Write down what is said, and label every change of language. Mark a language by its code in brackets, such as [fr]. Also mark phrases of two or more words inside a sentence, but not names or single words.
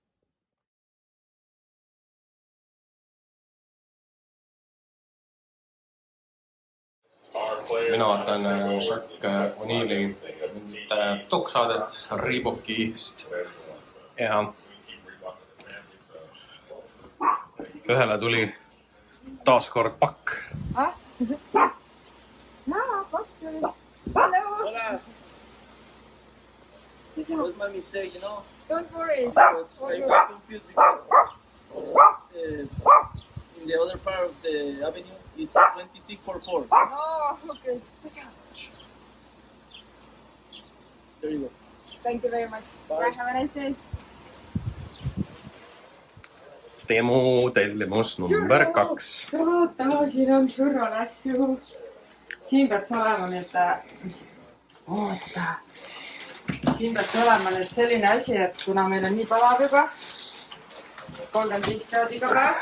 [et] Mina vaatan Jacques O'Neil'i doksaadet Reebokist ja ühele tuli taaskord pakk. [en] This was my mistake, Don't worry. I was confused because in the other part of the avenue is 2644. Oh, okay. There you go. Thank you very much. Bye. Have a nice day. [et] Tellimus number 2. Oota, siin on surrolassu. Siin peaks olema nüüd... Oota. Siin peaks olema nüüd selline asi, et kuna meil on nii palav juba 35 kraadiga päev.